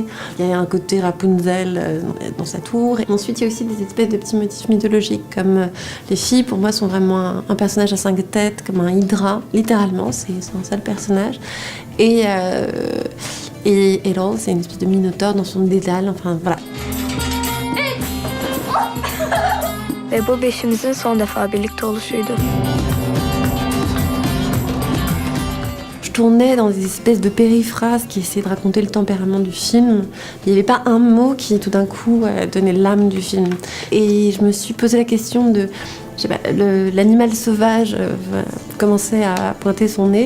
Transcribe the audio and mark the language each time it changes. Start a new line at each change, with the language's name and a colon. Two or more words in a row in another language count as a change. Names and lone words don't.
French: Il y a un côté Rapunzel dans sa tour. Et ensuite, il y a aussi des espèces de petits motifs mythologiques, comme les filles, pour moi, sont vraiment un personnage à 5 têtes, comme un hydra. Littéralement, c'est un seul personnage. Et Erol, c'est une espèce de minotaure dans son dédale. Enfin, voilà.
Turkish: Ve bu beşimizin son defa birlikte oluşuydu.
French: Je tournais dans des espèces de périphrases qui essayaient de raconter le tempérament du film. Il n'y avait pas un mot qui, tout d'un coup, donnait l'âme du film. Et je me suis posé la question de... l'animal sauvage commençait à pointer son nez.